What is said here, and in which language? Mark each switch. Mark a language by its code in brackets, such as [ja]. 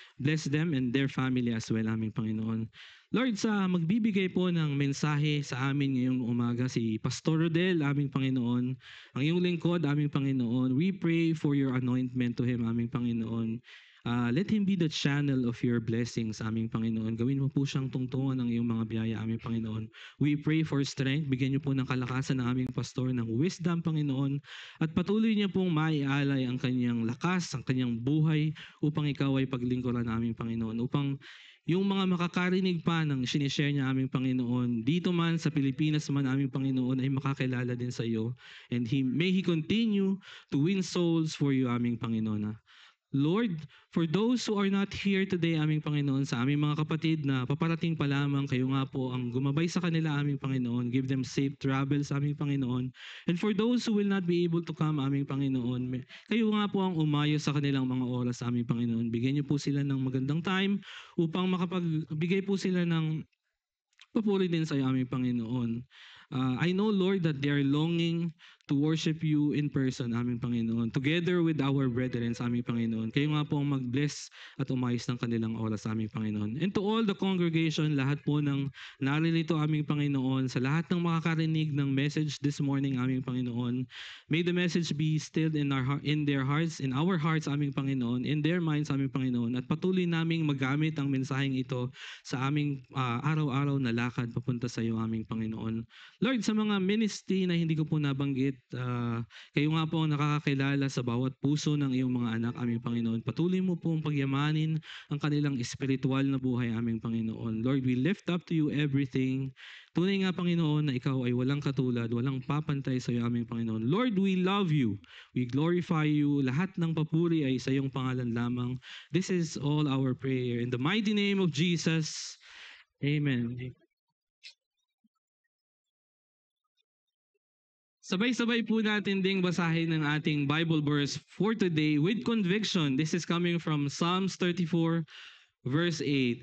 [en] Bless them and their family as well, aming Panginoon. [tl] Lord, sa magbibigay po ng mensahe sa amin ngayong umaga, si Pastor Rodel, aming Panginoon, ang iyong lingkod, aming Panginoon, [en] we pray for your anointment to him, [tl] aming Panginoon. [en] Let him be the channel of your blessings, aming Panginoon. [tl] Gawin mo po siyang tungtungan ng iyong mga biyaya, aming Panginoon. [en] We pray for strength. [tl] Bigyan niyo po ng kalakasan ng aming pastor, ng wisdom, Panginoon. At patuloy niya pong maialay ang kanyang lakas, ang kanyang buhay upang ikaw ay paglingkuran, aming Panginoon. Upang yung mga makakarinig pa ng sinishare niya aming Panginoon, dito man sa Pilipinas man aming Panginoon ay makakilala din sa iyo. [en] And may He continue to win souls for you aming Panginoon. [tl] Lord, [en] for those who are not here today, [tl] aming Panginoon, sa aming mga kapatid na paparating pa lamang, kayo nga po ang gumabay sa kanila, aming Panginoon. [en] Give them safe travels, aming Panginoon. And for those who will not be able to come, [tl] aming Panginoon, kayo nga po ang umayo sa kanilang mga oras, aming Panginoon. Bigyan niyo po sila ng magandang time upang makapagbigay po sila ng papuri din sa iyo, aming Panginoon. [en] I know, Lord, that they are longing to worship you in person, aming Panginoon, together with our brethren sa aming Panginoon. [tl] Kayo nga po ang mag-bless at umayos ng kanilang oras sa aming Panginoon. [en] And to all the congregation, [tl] lahat po ng naririto aming Panginoon, sa lahat ng makakarinig ng message [en] this morning, [tl] aming Panginoon, [en] may the message be stilled in their hearts, in our hearts, [tl] aming Panginoon, [en] in their minds, [tl] aming Panginoon, at patuloy naming magamit ang mensaheng ito sa aming araw-araw na lakad papunta sa iyo, aming Panginoon. Lord, sa mga ministry na hindi ko po nabanggit, kayo nga po ang nakakakilala sa bawat puso ng iyong mga anak, aming Panginoon. Patuloy mo pong pagyamanin ang kanilang espiritual na buhay, aming Panginoon. [en] Lord, we lift up to you everything. [tl] Tunay nga, Panginoon, na ikaw ay walang katulad, walang papantay sa iyo, aming Panginoon. [en] Lord, we love you. We glorify you. [tl] Lahat ng papuri ay sa iyong pangalan lamang. [en] This is all our prayer. In the mighty name of Jesus, amen. [tl] Sabay-sabay po natin ding basahin ng ating [en] Bible verse for today with conviction. This is coming from Psalms 34 verse 8.